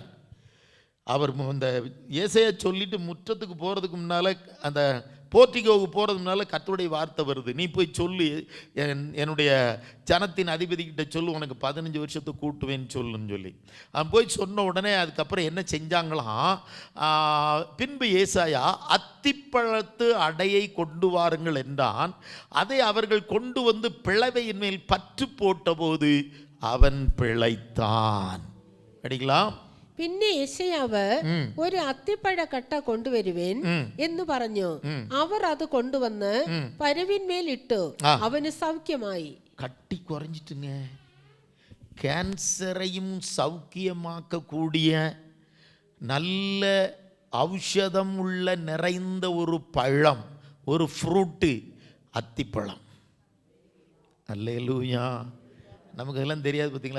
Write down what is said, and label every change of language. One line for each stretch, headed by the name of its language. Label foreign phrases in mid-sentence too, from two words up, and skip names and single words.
Tamil: அவர் இந்த ஏசாயா சொல்லிட்டு முற்றத்துக்கு போகிறதுக்கு முன்னால், அந்த போர்ட்டிகோவுக்கு போகிறதுக்கு முன்னால் கர்த்தருடைய வார்த்தை வருது, நீ போய் சொல்லு, என்னுடைய ஜனத்தின் அதிபதிக்கிட்ட சொல்லு, உனக்கு 15 வருஷத்தை கூட்டுவேன்னு சொல்லுன்னு சொல்லி அவன் போய் சொன்ன உடனே அதுக்கப்புறம் என்ன செஞ்சாங்களாம், பின்பு ஏசாயா அத்திப்பழத்து அடையை கொண்டு வாருங்கள் என்றான். அதை அவர்கள் கொண்டு வந்து பிளவையின் மேல் பற்று போட்டபோது அவன் பிழைத்தான். அடிக்கலாம்.
Malayalam: പിന്നെ യെശയ്യാവ് ഒരു അത്തിപ്പഴ കട്ട കൊണ്ടുവരുവേൻ എന്ന് പറഞ്ഞു. അവർ അത് കൊണ്ടുവന്ന് പരുവിന്മേൽ ഇട്ടു, അവന് സൗഖ്യമായി.
Tamil: கட்டி குறைஞ்சிட்டுங்க. கேன்சரையும் சௌக்கியமாக்க கூடிய நல்ல ஔஷதம் உள்ள நிறைந்த ஒரு பழம், ஒரு ஃப்ரூட்டு அத்திப்பழம். அல்லேலூயா. நமக்கு எல்லாம் தெரியாது பார்த்தீங்களா?